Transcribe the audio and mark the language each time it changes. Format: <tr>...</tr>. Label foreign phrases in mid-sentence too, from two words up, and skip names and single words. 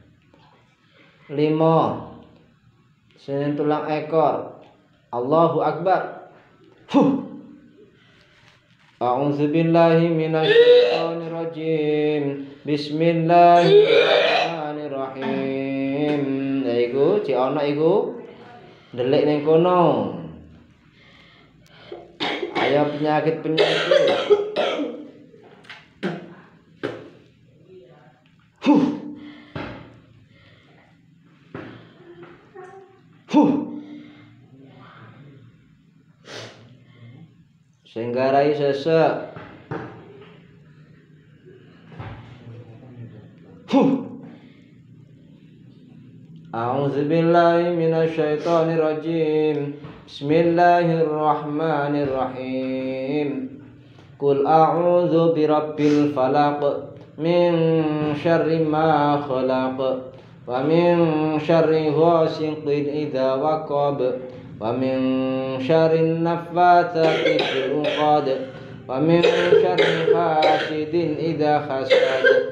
<jv>5. Senen tulang ekor.</jv> <ar>الله أكبر. أعوذ بالله من الشيطان الرجيم. بسم الله الرحمن الرحيم.</ar> <jv>Ya iku, cek ana iku. Delik ning kono. Ayo penyakit-penyakit. Sing garai sesek.</jv> <ar>أعوذ بالله من الشيطان الرجيم. بسم الله الرحمن الرحيم. قل أعوذ برب الفلق من شر ما خلق ومن شر غاسق إذا وقب ومن شر النفاثات في العقد ومن شر حاسد إذا حسد.</ar>